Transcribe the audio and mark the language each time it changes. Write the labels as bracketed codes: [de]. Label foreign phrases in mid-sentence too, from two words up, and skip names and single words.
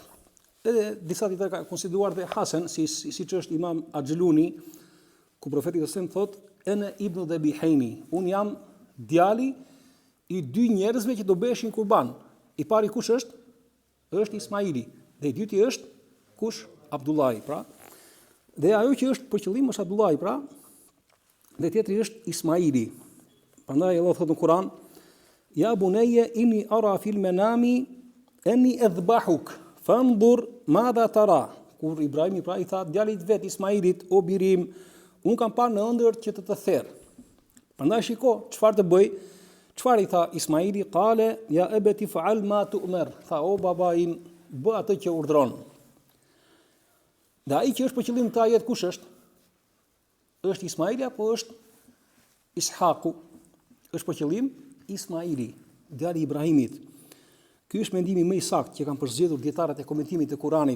[sq] Edhe disa dietar kanë konsideruar dhe hasan, siç është Imam Axheluni, ku profeti [ar] صلى الله عليه وسلم [sq] thotë [ar] أنا ابن الذبيحين, [sq] un jam djali i dy njerëzve që do bëheshin kurban. I pari kush është? Është Ismaili. Dhe i dyti është kush? Abdullahi, pra. Dhe ajo që është për qëllim është Abdullahi, pra. Dhe tjetri është Ismaili. Prandaj Allah thotë në Kur'an: [ar] "يا بني إني أرى في المنام أني أذبحك فانظر ماذا ترى." [sq] Kur Ibrahimi pra i tha djalit vet Ismailit: "O birim, un kam parë në ëndër që të therr." Prandaj shiko, çfarë të bëj? Çfarë i tha Ismaili? [ar] قال يا أبت افعل ما تؤمر. [sq] Tha: "O baba im, bë atë që urdhron." Dhe ai që është për qëllim të ajet kush është? Është Ismaili apo është Ishaku? Është për qëllim Ismaili, djali i Ibrahimit. Ky është mendimi më i saktë që kanë përzgjedhur dietarët e komentimit të Kuranit.